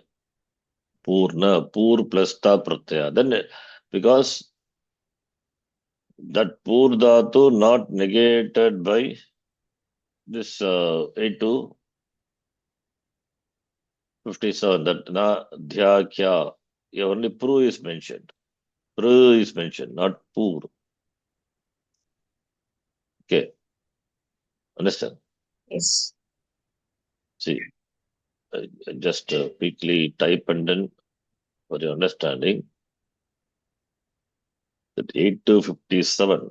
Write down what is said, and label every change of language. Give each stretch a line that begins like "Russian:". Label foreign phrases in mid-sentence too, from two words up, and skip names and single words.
English: Purna, Pur plus
Sanskrit: त प्रत्यय.
English: Then, because that Pur dhatu not negated by this 8 to 57, that na dhya kya, only Pru is mentioned. Pru is mentioned, not Pur. Okay. Understand? yes. See, just quickly type and then for your understanding, that 8 to 57.